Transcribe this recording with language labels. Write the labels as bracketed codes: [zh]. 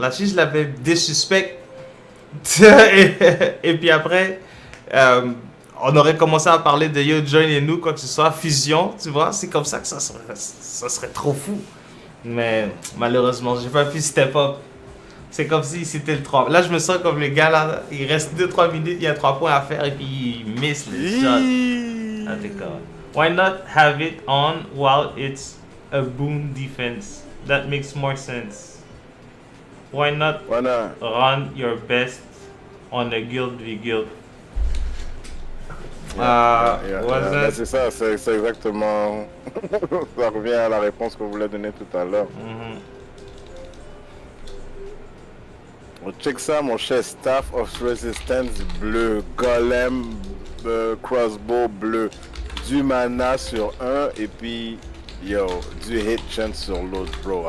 [fr] Là, si je l'avais désuspect, et puis après, on aurait commencé à parler de yo, join et nous, quoi que ce soit, fusion, tu vois, c'est comme ça que ça serait trop fou. Mais malheureusement, j'ai pas pu step up. C'est comme si c'était le 3. Là, je me sens comme les gars là, il reste 2-3 minutes, il y a 3 points à faire et puis ils missent les shots. Ah, d'accord. [en] Why not have it on while it's a boon defense? That makes more sense. Why not run your best on a guild v guild? [fr] Ben, c'est ça, c'est exactement. Ça revient à la réponse que vous voulez donner tout à l'heure. Check ça, mon cher, Staff of Resistance bleu, Golem Crossbow bleu, du mana sur un et puis yo, du hit chance sur l'autre, bro.